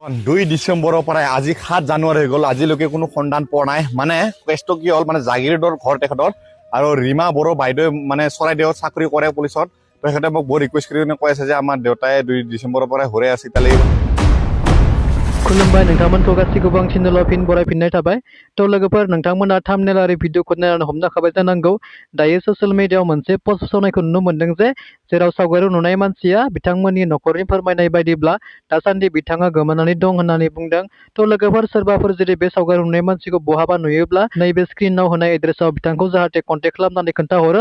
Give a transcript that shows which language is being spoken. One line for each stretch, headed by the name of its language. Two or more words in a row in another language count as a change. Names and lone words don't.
Assamese: 2 ডিসেম্বৰৰ পৰা আজি 7 জানুৱাৰী হৈ গ'ল আজিলৈকে কোনো সন্ধান পোৱা নাই মানে কেছটো কি হ'ল মানে জাগিৰোডৰ ঘৰ তেখেতৰ আৰু ৰীমা বড়ো বাইদেউ মানে চৰাইদেউত চাকৰি কৰে পুলিচত তেখেতে মোক বহুত ৰিকুৱেষ্ট কৰি কৈ আছে যে আমাৰ দেউতাই 2 ডিসেম্বৰৰ পৰা ঘৰে আছে তালি
Bodo: खुलुमबाय नोंथांमोनखौ गासैखौबो आं चेनेलाव फिन बरायफिननाय थाबाय थ' लोगोफोर नोंथांमोना थाम्बनेल आरो भिडिअखौ नायनानै हमनो हाबाय जानांगौ दायो ससियेल मिडियायाव मोनसे पस्ट फोसावनायखौ नुनो मोन्दों जे जेराव सावगारियाव नुनाय मानसिया बिथांमोननि न'खरनि फोरमायनाय बायदिब्ला दासान्दि बिथाङा गोमानानै दं होननानै बुंदों थ' लोगोफोर सोरबाफोर जुदि बे सावगारियाव नुनाय मानसिखौ बहाबा नुयोब्ला नैबे स्क्रिनाव होनाय एड्रेसाव बिथांखौ जाहाथे कन्टेक्ट खालामनानै खोन्थाहरो